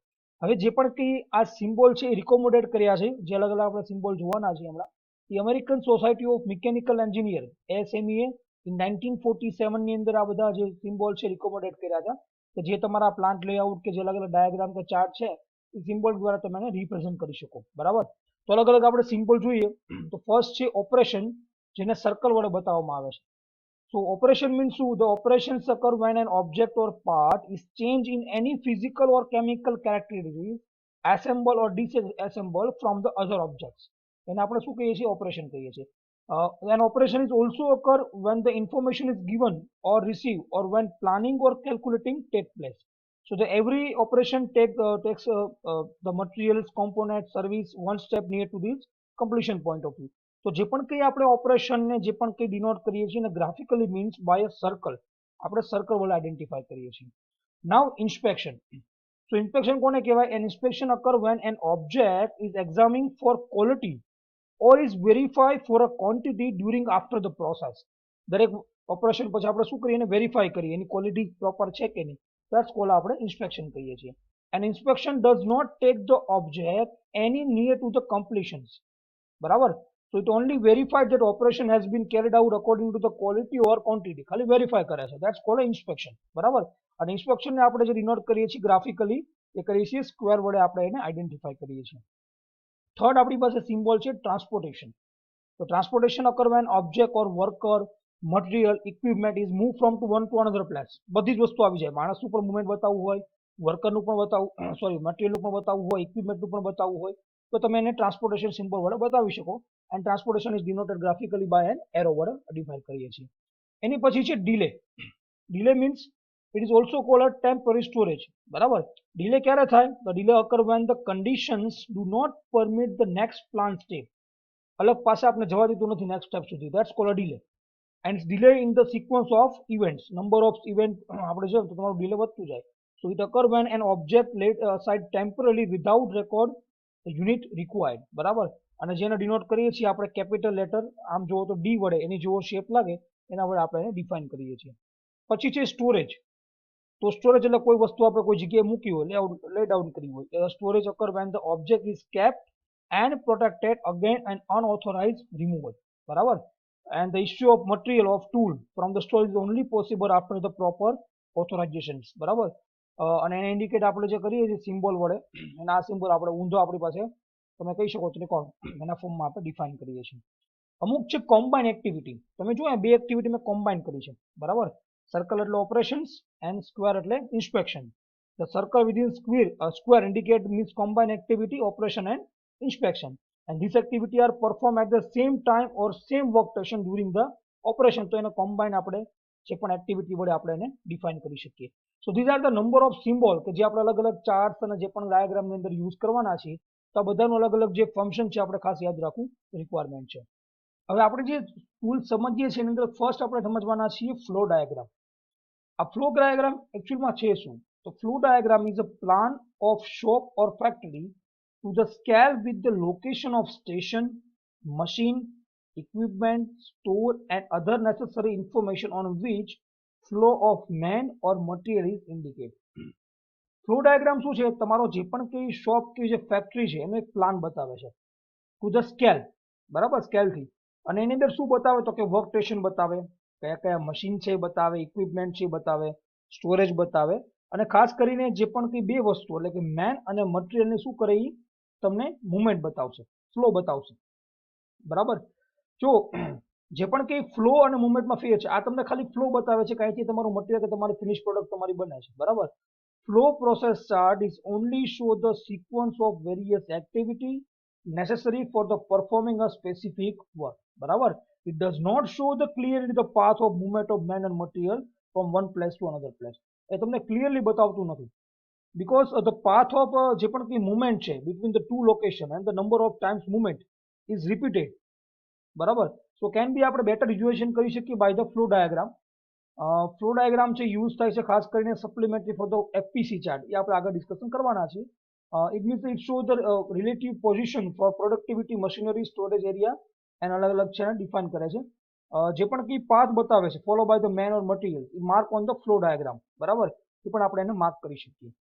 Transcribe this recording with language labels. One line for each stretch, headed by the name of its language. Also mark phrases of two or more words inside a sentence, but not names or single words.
Gujarati: હવે જે પણ કંઈ આ સિમ્બોલ છે એ રિકોમોડેટ કર્યા છે, જે અલગ અલગ આપણે સિમ્બોલ જોવાના છે હમણાં, The American Society of Mechanical Engineer ASME in 1947 ની અંદર આ બધા જે સિમ્બોલ છે રિકોમોડેટ કર્યા હતા, કે જે તમારા
English: plant layout
Gujarati: કે જે અલગ અલગ ડાયાગ્રામ કે ચાર્ટ છે એ સિમ્બોલ દ્વારા તમે એને રિપ્રેઝન્ટ કરી શકો, બરાબર. તો અલગ અલગ આપણે સિમ્બોલ જોઈએ તો ફર્સ્ટ છે ઓપરેશન, જેને સર્કલ વડે બતાવવામાં આવે છે.
English: So operation means શું? The operations occur when an object or part is changed in any physical or chemical characteristics, assemble or disassemble from the other objects.
Gujarati: એને આપણે શું કહીએ છીએ? ઓપરેશન કહીએ છીએ.
English: An operation is also occur when the information is given or received or when planning or calculating take place. So the every operation takes the materials, components, service one step near to this completion point of view.
Gujarati: તો જે પણ કંઈ આપણે ઓપરેશનને જે પણ કંઈ ડિનોટ કરીએ છીએ ને
English: graphically means by a circle,
Gujarati: આપણે સર્કલ વડે આઈડેન્ટિફાઈ કરીએ છીએ.
English: now inspection. So inspection
Gujarati: કોને કહેવાય?
English: An inspection occur when an object is examined for quality or is verified for a quantity during after the process.
Gujarati: દરેક ઓપરેશન પછી આપણે શું કરીએ? એને વેરીફાઈ કરીએ, એની ક્વોલિટી પ્રોપર છે કે નહીં,
English: that's called
Gujarati: આપણે ઇન્સ્પેક્શન કહીએ છીએ.
English: An inspection does not take the object any near to the completions, બરાબર. So it only verified that operation has been carried out according to the quality or quantity.
Gujarati: ખાલી વેરીફાઈ કરે છે,
English: that's called inspection,
Gujarati: બરાબર. અને ઇન્સ્પેક્શનને આપણે જે ડિનોટ કરીએ છીએ ગ્રાફિકલી, એ કરીએ છીએ સ્ક્વેર વડે આપણે એને આઈડેન્ટિફાઈ કરીએ છીએ. થર્ડ આપણી પાસે સિમ્બોલ છે ટ્રાન્સપોર્ટેશન.
English: તો ટ્રાન્સપોર્ટેશન occur when object or worker, material, equipment is moved from one to another place.
Gujarati: બધી જ વસ્તુ આવી જાય, માણસનું પણ મુવમેન્ટ બતાવવું હોય, વર્કરનું પણ બતાવવું, મટીરિયલનું પણ બતાવવું હોય, ઇક્વિપમેન્ટનું પણ બતાવવું હોય, તો તમે એને ટ્રાન્સપોર્ટેશન સિમ્બોલ વડે બતાવી શકો.
English: and transportation is denoted graphically by an arrow
Gujarati: વડે ડિફાઇન કરીએ છીએ. એની પછી છે ડિલે.
English: delay means it is also called a temporary storage, બરાબર.
Gujarati: ડિલે ક્યારે થાય?
English: તો ડિલે occur when the conditions do not permit the next plant step.
Gujarati: અલગ પાસે આપણે જવા દીધું નથી
English: next step
Gujarati: સુધી,
English: that's called a delay. And it's delay in the sequence of events. Number of event
Gujarati: આપણે જોઈએ તો તમારું ડિલે વધતું જાય.
English: So it occur when an object laid aside temporarily without record the unit required,
Gujarati: બરાબર. અને જેને ડિનોટ કરીએ છીએ આપણે
English: capital letter,
Gujarati: આમ જુઓ તો ડી વડે, એની જેવો શેપ લાગે એના વડે આપણે એને ડિફાઇન કરીએ છીએ. પછી છે સ્ટોરેજ. તો સ્ટોરેજ એટલે કોઈ વસ્તુ આપણે કોઈ જગ્યાએ મૂકી હોય,
English: lay down
Gujarati: કરી હોય.
English: સ્ટોરેજ occur when the object is kept and protected against an unauthorized removal, બરાબર. And the issue of material of tool from the storage is only possible after the proper authorizations,
Gujarati: બરાબર. અને એને ઇન્ડિકેટ આપણે જે કરીએ છીએ સિમ્બોલ વડે, અને આ સિમ્બોલ આપણે ઊંધો આપણી પાસે તમે કહી શકો ત્રિકોણ, એના ફોર્મમાં આપણે ડિફાઇન કરીએ છીએ. અમુક છે
English: combine activity.
Gujarati: તમે જો બે એક્ટિવિટી મેં કોમ્બાઇન કરી છે, બરાબર. સર્કલ એટલે
English: operations and square
Gujarati: એટલે ઇન્સ્પેક્શન.
English: The circle within square indicate means combined activity, operation and inspection. And this activity are performed at the same time or same work station during the operation.
Gujarati: તો એને combine આપણે જે પણ એક્ટિવિટી વડે આપણે એને ડિફાઇન કરી શકીએ.
English: so these are the number of symbol
Gujarati: કે જે આપણે અલગ અલગ ચાર્ટ્સ અને જે પણ ડાયાગ્રામની અંદર યુઝ કરવાના છે, તો આ બધાનું અલગ અલગ જે ફંક્શન છે આપણે ખાસ યાદ રાખવું રિક્વાયરમેન્ટ છે. હવે આપણે જે ટૂલ સમજીએ છીએ એની અંદર ફર્સ્ટ આપણે સમજવાના છીએ
English: flow diagram.
Gujarati: આ ફ્લો ડાયાગ્રામ એકચ્યુઅલમાં છે શું? તો
English: flow diagram is a plan of shop or factory to the scale with the location of station, machine, equipment, store and other necessary information on which flow of man or material is indicated.
Gujarati: ફ્લો ડાયાગ્રામ શું છે? તમારો જે પણ કઈ શોપ કે જે ફેક્ટરી છે એનો એક પ્લાન બતાવે છે
English: to the scale,
Gujarati: બરાબર, સ્કેલથી. અને એની અંદર શું બતાવે? તો કે વર્ક સ્ટેશન બતાવે, કયા કયા મશીન છે એ બતાવે, ઇક્વિપમેન્ટ છે એ બતાવે, સ્ટોરેજ બતાવે, અને ખાસ કરીને જે પણ કઈ બે વસ્તુ એટલે કે મેન અને મટીરિયલને શું કરે એ તમને મુવમેન્ટ બતાવશે, ફ્લો બતાવશે, બરાબર. જો જે પણ કઈ ફ્લો અને મુવમેન્ટમાં ફેર છે, આ તમને ખાલી ફ્લો બતાવે છે કે અહીંથી તમારું મટીરિયલ કે તમારી ફિનિશ પ્રોડક્ટ તમારી બને છે, બરાબર.
English: flow process chart is only show the sequence of various activity necessary for the performing a specific work, બરાબર. It does not show the clearly the path of movement of man and material from one place to another place.
Gujarati: એ તમને ક્લિયરલી બતાવતું નથી,
English: because the path of
Gujarati: જે પણ કઈ
English: movement છે between the two location and the number of times movement is repeated, બરાબર. So can be
Gujarati: આપણે બેટર વિઝ્યુએશન કરી શકીએ
English: by the flow diagram.
Gujarati: ફ્લો ડાયાગ્રામ છે યુઝ થાય છે ખાસ કરીને
English: supplementary for the FPC chart,
Gujarati: એ આપણે આગળ ડિસ્કશન કરવાના છે.
English: It means it shows the relative position for productivity, machinery, storage area and
Gujarati: અલગ અલગ છે ડિફાઇન કરે છે. જે પણ કઈ પાથ બતાવે છે
English: follow by the man or material a mark on the flow diagram,
Gujarati: બરાબર, એ પણ આપણે એને માર્ક કરી શકીએ.